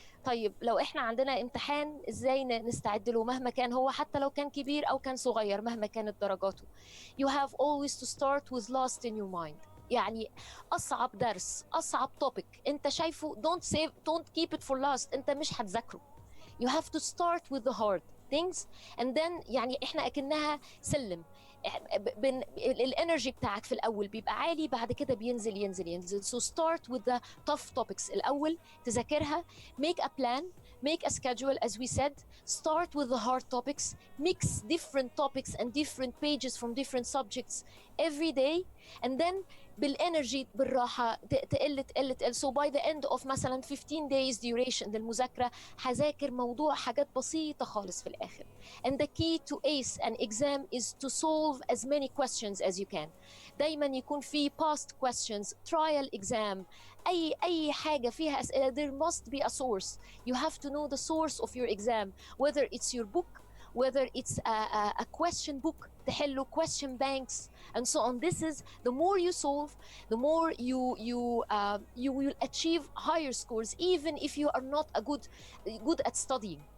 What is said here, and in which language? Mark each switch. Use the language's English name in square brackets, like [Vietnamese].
[Arabic] طيب لو احنا عندنا امتحان ازاي نستعد له مهما كان هو, حتى لو كان كبير او كان صغير, مهما كانت درجاته. [English] You have always to start with last in your mind. [Arabic] يعني اصعب درس, اصعب [English] topic [Arabic] انت شايفه, [English] don't keep it for last. [Arabic] انت مش هتذاكره. [English] You have to start with the hard things, and then [Arabic] يعني احنا اكنها سلم. الانرجي بتاعك في الاول بيبقى عالي, بعد كده ينزل. [English] So start with the tough topics الاول, [Arabic] تذاكرها, [English] make a plan, make a schedule as we said. Start with the hard topics, mix different topics and different pages from different subjects every day, and then [Arabic] بالانرجي بالراحه تقل. [English] So by the end of [Arabic] مثلا 15 days duration للمذاكره هذاكر موضوع حاجات بسيطه خالص في الاخر. [English] And the key to ace an exam is to solve as many questions as you can. [Arabic] دايما يكون في [English] past questions, trial exam, [Arabic] اي حاجه فيها اسئله. [English] There must be a source. You have to know the source of your exam, whether it's your book, whether it's a question book, تحلوا question banks, and so on. This is, the more you solve, the more you will achieve higher scores, even if you are not good at studying.